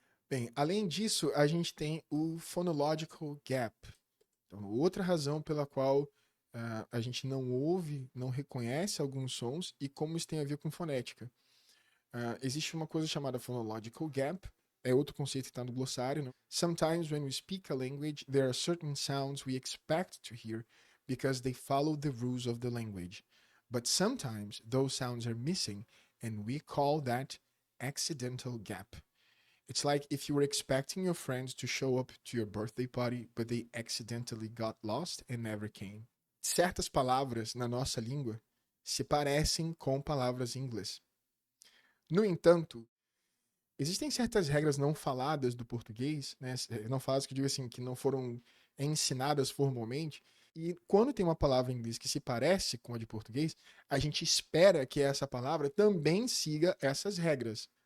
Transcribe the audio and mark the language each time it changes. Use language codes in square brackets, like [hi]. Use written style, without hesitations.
[pt] Bem, além disso, a gente tem o phonological gap. Então, outra razão pela qual a gente não ouve, não reconhece alguns sons e como isso tem a ver com fonética. Existe uma coisa chamada phonological gap, é outro conceito que está no glossário. Né? [en] Sometimes when we speak a language, there are certain sounds we expect to hear because they follow the rules of the language. But sometimes those sounds are missing and we call that accidental gap. It's like if you were expecting your friends to show up to your birthday party, but they accidentally got lost and never came. [pt] Certas palavras na nossa língua se parecem com palavras em inglês. No entanto, existem certas regras não faladas do português, né? Não faladas que eu digo assim, que não foram ensinadas formalmente, e quando tem uma palavra em inglês que se parece com a de português, a gente espera que essa palavra também siga essas regras.